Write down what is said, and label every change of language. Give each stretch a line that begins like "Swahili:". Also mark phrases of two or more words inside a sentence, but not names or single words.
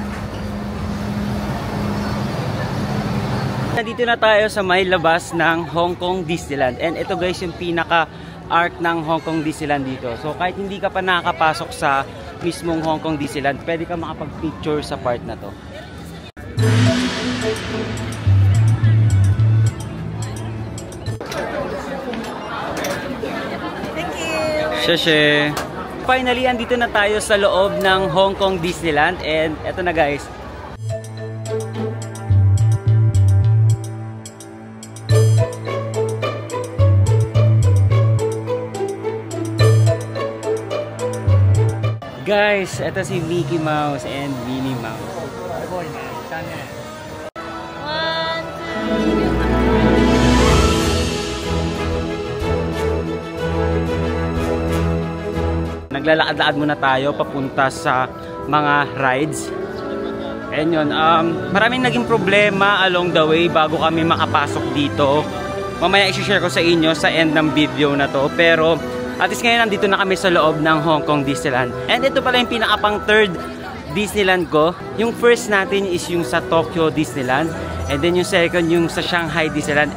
Filipino: Nandito na tayo sa may labas ng Hong Kong Disneyland. And ito guys yung pinaka-arc ng Hong Kong Disneyland dito. So kahit hindi ka pa nakakapasok sa mismong Hong Kong Disneyland, pwede ka makapag-picture sa part na to.
English: Thank you.
Filipino: Sheshe. Finally, andito na tayo sa loob ng Hong Kong Disneyland and eto na guys. Guys, eto si Mickey Mouse and Minnie Mouse. Naglalakad-lakad muna tayo papunta sa mga rides. And yun, maraming naging problema
English: along the way
Filipino: bago kami makapasok dito. Mamaya i-share ko sa inyo sa end ng video na to. Pero at least ngayon nandito na kami sa loob ng Hong Kong Disneyland. And ito pala yung pinakapang third Disneyland ko. Yung first natin is yung sa Tokyo Disneyland. And then yung second yung sa Shanghai Disneyland.